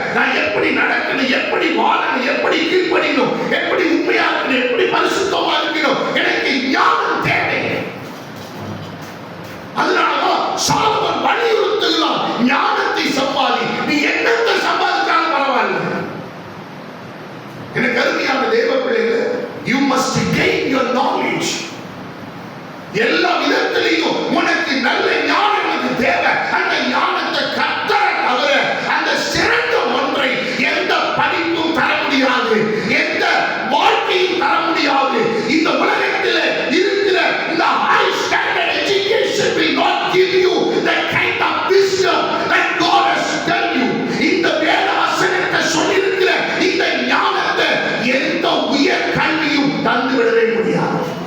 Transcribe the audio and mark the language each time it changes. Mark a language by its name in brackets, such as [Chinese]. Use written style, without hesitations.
[Tamil] நான் எப்படி நடக்கணும், எப்படி வாழணும், எப்படி கீழ்ப்படிக்கணும், எப்படி உண்மையா இருக்கணும், எப்படி பரிசுத்தமா இருக்கணும், எனக்கு ஞானம் தேவை. அதனாலதான் சாலமோன் வலியுறுத்துகிறான், ஞானத்தை சம்பாதி. நீ என்னத்தை சம்பாதித்தாலும் பரவாயில்லை. எனக்கு அருமையான தேவ பிள்ளைகளே, [English] you must gain your knowledge. [Tamil] எல்லா விதத்திலையும் உனக்கு நல்ல ஞானம் உனக்கு தேவை. அந்த ஞானத்தை கர்த்தரை தவிர அந்த சிறந்த ஒன்றை எந்த படிப்பும் தர முடியாது, எந்த வாழ்க்கையும் தர முடியாது. இந்த உலகத்தில் இருக்கிற இந்த [English] high standard education will not give you the kind of wisdom that God has done you. [Tamil] இந்த வேத வசனத்தை சொல்லியிருக்கிற இந்த ஞானத்தை எந்த உயர் கல்வியும் தந்து விடவே முடியாது.